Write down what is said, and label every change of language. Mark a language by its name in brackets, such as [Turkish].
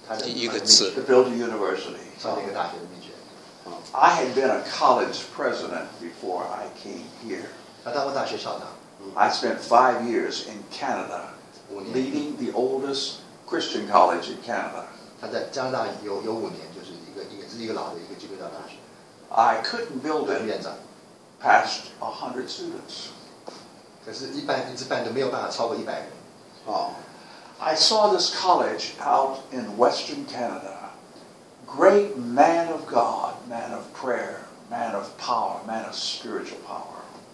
[Chinese] 一个字 [English] To build a university. [Chinese] 创建一个大学的秘诀。 [English] I had been a college president before I came here. [Chinese] 他当过大学校长。 [English] I spent 5 years in Canada, leading the oldest Christian college in Canada. [Chinese] 他在加拿大有5年，就是一个老的一个基督教大学。 [English] I couldn't build it [Chinese] 院长。 [English] past 100 students. [Chinese] 可是，一直办都没有办法超过100人。 [English] I saw this college out in Western Canada. Great man of God, man of prayer, man of power, man of spiritual power.